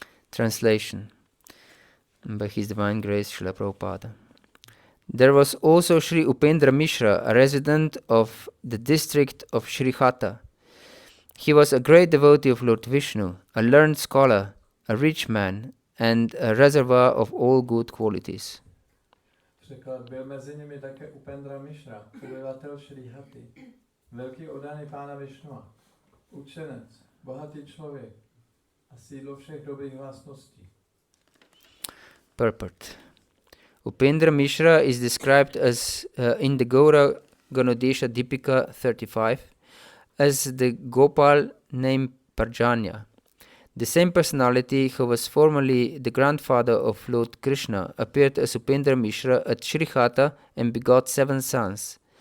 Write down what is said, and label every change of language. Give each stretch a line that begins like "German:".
English: Translation by His Divine Grace Srila Prabhupada. There was also Sri Upendra Mishra, a resident of the district of Shrihata. He was a great devotee of Lord Vishnu, a learned scholar, a rich man, and a reservoir of all good qualities.
Czech: Překlad byl mezi nimi také Upendra Mishra, obyvatel Šrihaty, velký oddaný Pána Višnua, učenec, bohatý člověk a sídlo všech dobrých vlastností.
English: Purport. Upendra Mishra is described as in the Gaura Ganodesha Dipika 35 as the Gopal named Parjanya. The same personality who was formerly the grandfather of Lord Krishna appeared as Upendra Mishra at Shrihata and begot 7 sons.